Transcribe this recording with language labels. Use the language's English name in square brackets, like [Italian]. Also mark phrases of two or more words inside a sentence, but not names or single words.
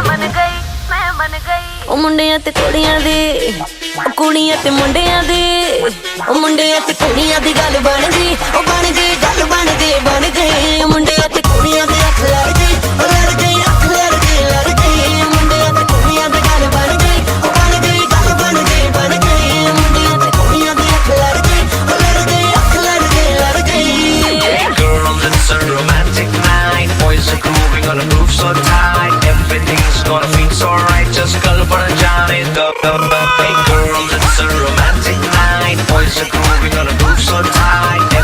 [Punjabi] ਉਹ ਮੁੰਡਿਆਂ ਤੇ ਕੁੜੀਆਂ ਦੀ ਉਹ ਕੁੜੀਆਂ ਤੇ ਮੁੰਡਿਆਂ ਦੀ ਉਹ ਮੁੰਡਿਆਂ ਤੇ ਕੁੜੀਆਂ ਦੀ ਗੱਲ ਬਣ ਗਈ ਉਹ ਬਣ ਗਈ ਗੱਲ ਬਣ ਗਈ ਮੁੰਡਿਆਂ ਤੇ ਕੁੜੀਆਂ ਦੀ ਅੱਖ ਲੜ ਗਈ ਉਹ ਲੜ ਗਈ ਅੱਖ ਲੜ ਗਈ ਮੁੰਡਿਆਂ ਤੇ ਕੁੜੀਆਂ ਦੀ ਗੱਲ ਬਣ ਗਈ ਉਹ ਬਣ ਗਈ ਗੱਲ ਬਣ ਗਈ ਮੁੰਡਿਆਂ ਤੇ ਕੁੜੀਆਂ ਦੀ ਅੱਖ ਲੜ ਗਈ ਉਹ ਲੜ ਗਈ ਅੱਖ ਲੜ ਗਈ [English] Hey girls, it's a romantic night. Boys are grooving on a groove so tight. Everything's gonna feel so right. Just call for a Johnny. Hey girls, it's a romantic night. Boys are grooving on a groove so tight.